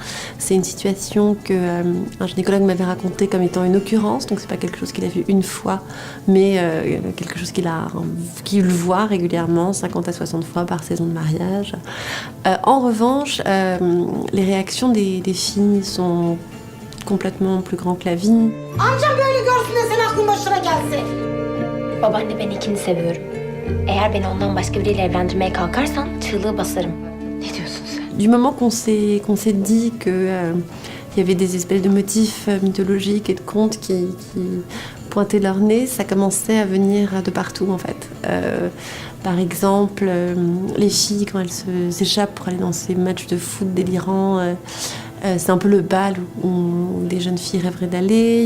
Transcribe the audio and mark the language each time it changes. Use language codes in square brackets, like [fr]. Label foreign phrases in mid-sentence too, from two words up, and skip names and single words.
[fr] C'est une situation qu'un gynécologue m'avait racontée comme étant une occurrence, donc c'est pas quelque chose qu'il a vu une fois, mais quelque chose qu'il voit régulièrement, 50 à 60 fois par saison de mariage. En revanche, les réactions des filles sont complètement plus grands que la vie. [tr] Amcam böyle görsün de sen aklın başına gelsin. Babaanne ben ikini seviyorum. Eğer beni ondan başka biriyle evlendirmeye kalkarsan çığlığı basarım. Ne diyorsun sen? [fr] Du moment qu'on s'est dit que y avait des espèces de motifs mythologiques et de contes qui pointaient leur nez, ça commençait à venir de partout en fait. Par exemple, les filles quand elles s'échappent pour aller dans ces matchs de foot délirants, c'est un peu le bal où les jeunes filles rêveraient d'aller.